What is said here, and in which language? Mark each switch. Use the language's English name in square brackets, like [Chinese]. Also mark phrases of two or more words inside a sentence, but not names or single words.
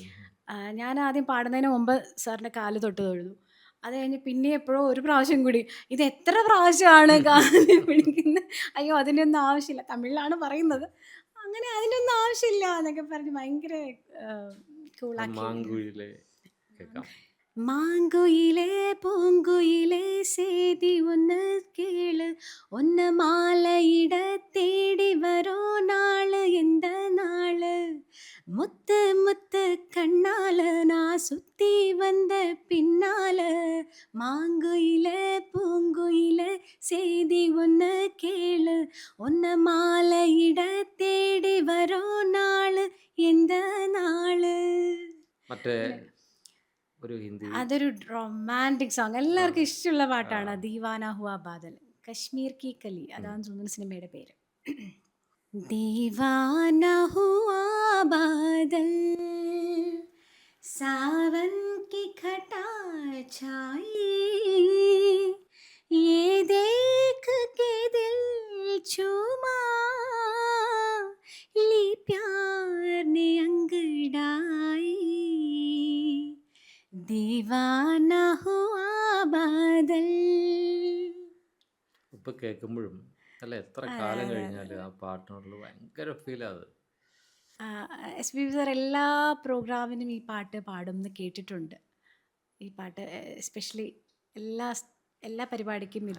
[Malayalam] ഞാൻ ആദ്യം പാടുന്നതിന് മുമ്പ് സാറിൻ്റെ കാല് തൊട്ട് തൊഴുതു. അത് കഴിഞ്ഞ് പിന്നെ എപ്പോഴോ ഒരു പ്രാവശ്യം കൂടി, ഇത് എത്ര പ്രാവശ്യമാണ് കാല് പിടിക്കുന്നത്, അയ്യോ അതിൻ്റെ ഒന്നും ആവശ്യമില്ല, തമിഴിലാണ് പറയുന്നത്, അങ്ങനെ അതിൻ്റെ ഒന്നും ആവശ്യമില്ല എന്നൊക്കെ പറഞ്ഞ് ഭയങ്കര ആ കൂളാക്കി. മാങ്കുയിലെ കേൾക്കാം. [Tamil] மாங்குயிலே பூங்குயிலே சேதி ஒன்று கேளு, ஒன்று மாலையிட தேடி வரும் நாள் எந்த நாள், முத்து முத்து கண்ணால நான் சுத்தி வந்த பின்னால, மாங்குயிலே பூங்குயிலே சேதி ஒன்று கேளு, ஒன்று மாலையிட தேடி வரும் நாள் எந்த நாள். [Malayalam] മറ്റേ ഒരു ഹിന്ദി അതൊരു റൊമാൻറ്റിക് സോങ്, ആ എല്ലാവർക്കും ഇഷ്ടമുള്ള ആ പാട്ടാണ്. ദീവാന ഹുവാ ബാദൽ, കശ്മീർ കി കലി, ഉം. അതാണ് തോന്നുന്നു സിനിമയുടെ പേര്. [Hindi] दीवाना हुआ बादल सावन की घटा छाई, ये देख के दिल चूमा, ली प्यार ने अंगड़ाई, दीवाना हुआ बादल. [Malayalam] ഇപ്പൊ കേൾക്കുമ്പോഴും അല്ല, എത്ര അതെ കാലം അതെ കഴിഞ്ഞാലും ആ പാട്ടിനോടുള്ള ഭയങ്കര ഫീലാണ് അത്. SPB സാർ എല്ലാ പ്രോഗ്രാമിനും ഈ പാട്ട് പാടും എന്ന് കേട്ടിട്ടുണ്ട്. ഈ പാട്ട് എസ്പെഷ്യലി എല്ലാ പരിപാടിക്കും ഇത്